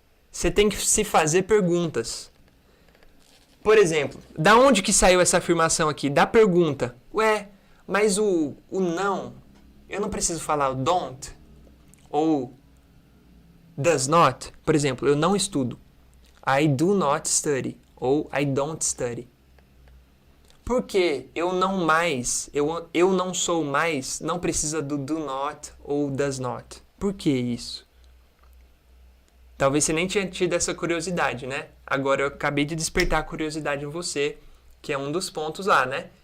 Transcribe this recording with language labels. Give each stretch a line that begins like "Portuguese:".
Portuguese: Você tem que se fazer perguntas. Por exemplo, da onde que saiu essa afirmação aqui? Da pergunta. Ué, mas o não, eu não preciso falar o don't ou does not? Por exemplo, eu não estudo.
English: I do not study
Portuguese: ou
English: I don't study.
Portuguese: Por que eu não mais, eu não sou mais, não precisa do not ou does not? Por que isso? Talvez você nem tinha tido essa curiosidade, né? Agora eu acabei de despertar a curiosidade em você, que é um dos pontos lá, né?